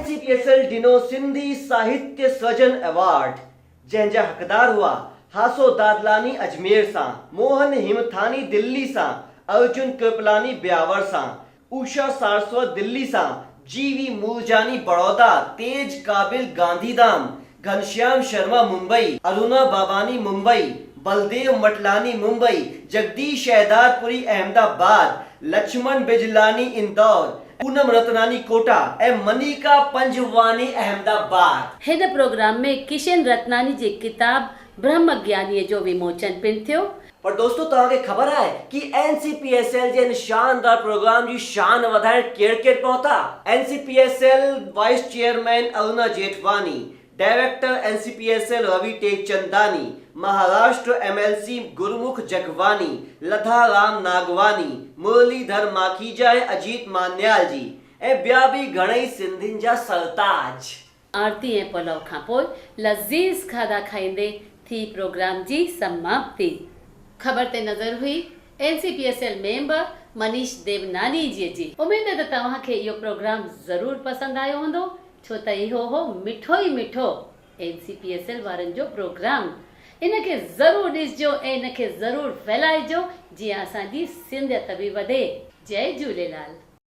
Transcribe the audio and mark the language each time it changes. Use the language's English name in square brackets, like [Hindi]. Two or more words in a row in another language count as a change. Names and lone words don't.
[Sindhi] NCPSL ॾिनो सिंधी साहित्य सृजन अवार्ड, जंहिंजा हक़दार हुआ हासो दादलानी अजमेर सां, मोहन हिमथानी दिल्ली सां, अर्जुन कृपलानी ब्यावर सां, उषा सारस्वत दिल्ली सां, जीवी मूलजानी बड़ौदा, तेज काबिल गांधीधाम, घनश्याम शर्मा मुंबई, अरुणा बाबानी मुंबई, बलदेव मटलानी मुंबई, जगदीश शहदादपुरी अहमदाबाद, लक्ष्मण बिजलानी इंदौर, पूनम रतनानी कोटा ऐं मनिका पंजवानी अहमदाबाद। हिन प्रोग्राम में किशन रतनानी जी किताब ब्रह्म ज्ञानीअ जो विमोचन पिणु थियो। पर दोस्तों, तव्हांखे ख़बर आहे कि NCPSL जे इन शानदार प्रोग्राम जी शान वधाइण केर पहुता? NCPSL वाइस चेयरमैन अरुणा जेठवानी, डायरेक्टर NCPSL रवि टेकचंदानी, महाराष्ट्र MLC गुरमुख जगवानी, लधा राम नागवानी, मुरलीधर माखीजा ऐं अजीत मान्याल जी ऐं ॿिया बि घणेई सिंधियुनि जा सरताज। आरती ऐं पलव खां पोइ लज़ीज़ खाधा खाईंदे थी प्रोग्राम जी समाप्ति। ख़बर ते नज़र हुई NCPSL मेंबर मनीष देवनानी जी। उम्मीद है त तव्हांखे इहो प्रोग्राम ज़रूर पसंदि आयो हूंदो, छो त इहो हो मिठो ई मिठो NCPSL वारनि जो प्रोग्राम। इनखे ज़रूर ॾिसजो ऐं इनखे ज़रूर फैलाइजो, जीअं असांजी सिंधियत बि वधे। जय झूलेलाल।